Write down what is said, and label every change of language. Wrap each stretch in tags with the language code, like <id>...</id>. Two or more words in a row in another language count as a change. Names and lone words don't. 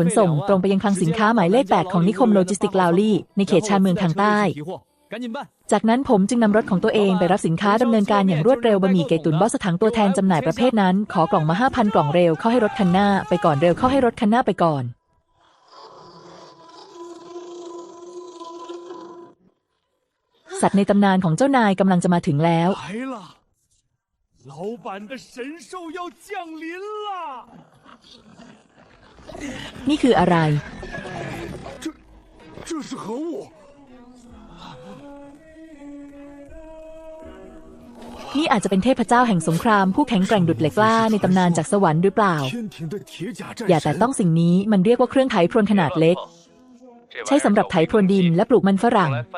<th>นส่งตรงไปยังคลังสินค้าหมายเลข 8ของนิคมโลจิสติกลาวลี่ในเขตชานเมืองทางใต้จากนั้นผมจึงนำรถของตัวเองไปรับสินค้าดำเนินการอย่างรวดเร็วบะหมี่ไก่ตุ๋นบอสถังตัวแทนจำหน่ายประเภทนั้นขอกล่องมา 5,000 กล่องเร็วเข้าให้รถคันหน้าไปก่อนเร็วเข้าให้รถคันหน้าไปก่อนสัตว์ในตำนานของเจ้านายกำลังจะมาถึงแล้ว</th> <zh>老板的神兽要降临了</zh> <th>นี่คืออะไร</th> <zh>这是何物</zh> <th>นี่อาจจะเป็นเทพเจ้าแห่งสงครามผู้แข็งแกร่งดุจเหล็กกล้าในตำนานจากสวรรค์หรือเปล่าอย่าแต่ต้องสิ่งนี้มันเรียกว่าเครื่องไถพรวนขนาดเล็กใช้สำหรับไถพรวนดินและปลูกมันฝรั่ง</th>